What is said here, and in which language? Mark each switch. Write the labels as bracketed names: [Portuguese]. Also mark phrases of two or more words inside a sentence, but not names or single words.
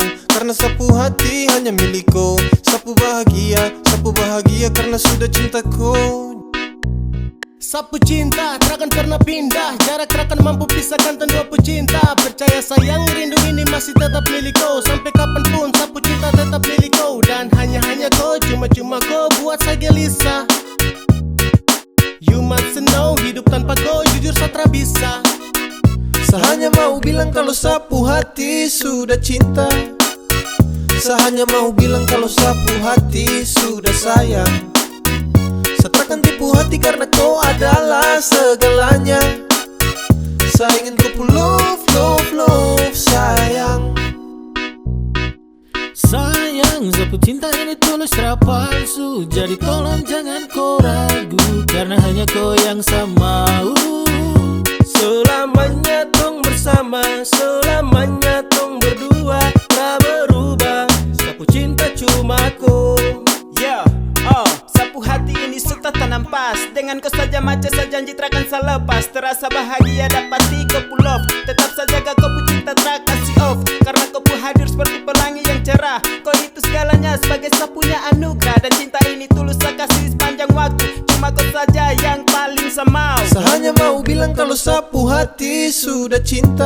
[Papuan Malay] Karena sapu hati hanya milikku. Sapu bahagia karena sudah cintaku. Sapu cinta takkan pernah pindah. Jarak takkan mampu pisahkan dua pecinta. Percaya sayang, rindu ini masih tetap milikku. Sampai kapanpun sapu cinta tetap milikku. Dan hanya kau, cuma kau buat saya gelisah. [English] You must know, [Papuan Malay] hidup tanpa kau jujur Satra bisa. Saya hanya mau bilang kalau sapu hati sudah cinta. Saya hanya mau bilang kalau sapu hati sudah sayang. Saya takkan tipu hati karena kau adalah segalanya. Saya ingin kau [English] love, love, love [Papuan Malay] sayang. Sayang, sapu cinta ini tulus tak palsu. Jadi tolong jangan kau ragu. Karena hanya kau yang saya mau. Selamanya tong bersama, selamanya tong berdua. Tak berubah, sapu cinta cuma kau. Yeah, sapu hati ini sudah tanam pas. Dengan kau saja macam saya janji takkan saya lepas. Terasa bahagia dapati kau [English] pull off. [Papuan Malay] Tetap saja kau cinta tak kasih off. Karena kau hadir seperti pelangi yang cerah. Kau itu segalanya sebagai sapunya anugerah. Dan cinta ini tulus saya kasih sepanjang waktu. Cuma kau saja yang paling saya mau. Saya hanya mau bilang kalau sapu hati sudah cinta.